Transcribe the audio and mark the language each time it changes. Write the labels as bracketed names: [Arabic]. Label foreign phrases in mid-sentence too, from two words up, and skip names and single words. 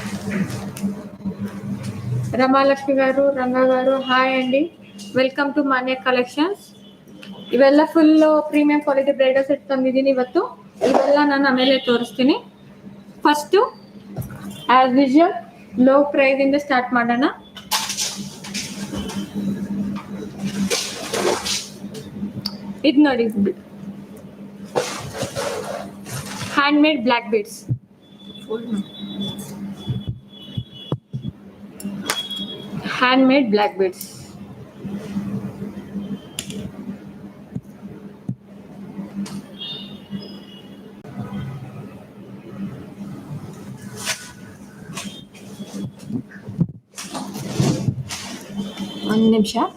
[Telugu] రమాలక్ష్మి గారు, రంగా గారు, హాయ్ అండి. [English] Welcome to Manya Collections. [Kannada] ಇವೆಲ್ಲ [English] full premium quality bridal set [Kannada] ತಂದಿದ್ದೀನಿ ಇವತ್ತು. ಇವೆಲ್ಲ ನಾನು ಆಮೇಲೆ ತೋರಿಸ್ತೀನಿ. [English] first as usual low price [Kannada] ಇಂದ ಸ್ಟಾರ್ಟ್ ಮಾಡೋಣ. ಇದು ನೋಡಿ, [English] hand made black beads. hand-made black beads. [Kannada] ಒಂದು ನಿಮಿಷ.